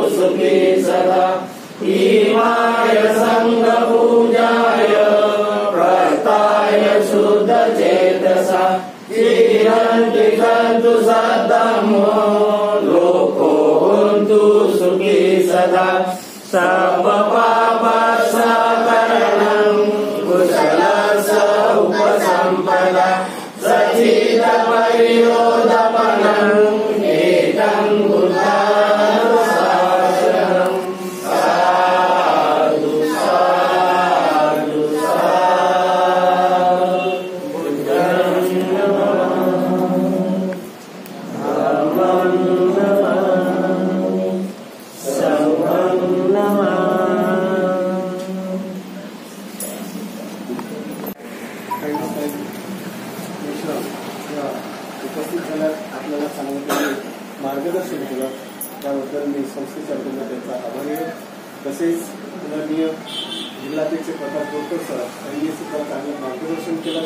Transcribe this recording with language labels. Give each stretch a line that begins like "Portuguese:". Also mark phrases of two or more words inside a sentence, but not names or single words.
Pali: सुखी सदा इमाय संगपूजाय प्रस्थाय शुद्ध चेतसा चिरन्ति सन्तु सद्धम्मो लोको होन्तु सुखी सदा सर्वपापसकरणं कुशलस्य उपसम्पदा सचित परिरोधपनम् एकं बुद्धानुशासनम् साधु साधु साधु बुद्धं नमामि धम्मं नमामि संघं
Marathi: उपस्थित झाल्यात आपल्याला सांगितलेले मार्गदर्शन केलं त्याबद्दल मी संस्थेच्या वतीनं त्यांचा आभारी आहे. तसेच माननीय जिल्हाध्यक्ष प्रकाश बोरकर सर यांनी सुद्धा चांगलं मार्गदर्शन केलं.